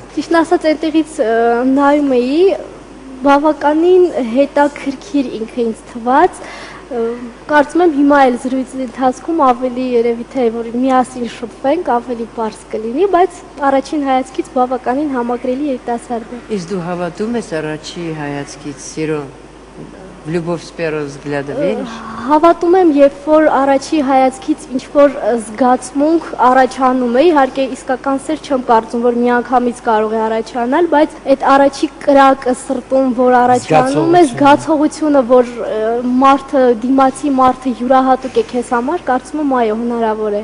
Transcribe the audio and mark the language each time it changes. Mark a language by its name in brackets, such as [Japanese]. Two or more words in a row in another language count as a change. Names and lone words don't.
[Armenian] Ճիշտ ասած, այնտեղից նայում էի, բավականին հետաքրքիր ինքը ինձ թվաց։ Կարծում եմ հիմա էլ զրույցի ընթացքում ավելի երևի թե որ միասին շփվենք, ավելի բարձ կլինի, բայց առաջին հայացքից բավականին համակրելի երիտասարդ է։ Իսկ դու հավատում ես առաջի հայացքից սիրո [Russian] Любовь с первого взгляда веришь? [Armenian] Հավատում եմ, երբ որ առաջի հայացքից ինչ-որ զգացմունք առաջանում է, իհարկե իսկական սեր չեմ կարծում, որ միանգամից կարող է առաջանալ, բայց այդ առաջի կրակը սրտում, որ առաջանում է, զգացողությունը, որ մարդը, դիմացի մարդը յուրահատուկ է քեզ համար, կարծում եմ այո, հնարավոր է։